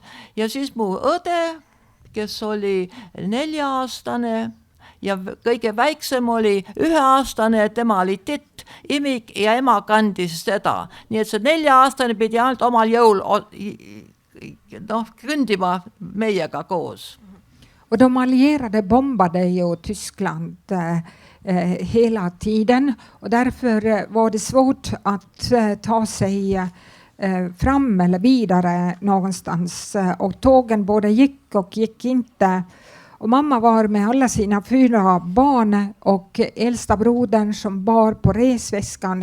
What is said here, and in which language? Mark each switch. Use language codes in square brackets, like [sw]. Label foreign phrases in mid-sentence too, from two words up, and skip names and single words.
[et] Ja siis mu õde, kes oli 4-aastane ja kõige väiksem oli 1-aastane, et tema oli titt, imik ja ema kandis seda. Nii et see 4-aastane pidi ainult omal jõul kõndima meiega koos. [sv] Och de allierade bombade ju Tyskland hela tiden och därför var det svårt att ta sig fram eller vidare någonstans. Och tågen både gick och gick inte. Och mamma var med alla sina 4 barn och äldsta brodern som bar på resväskan.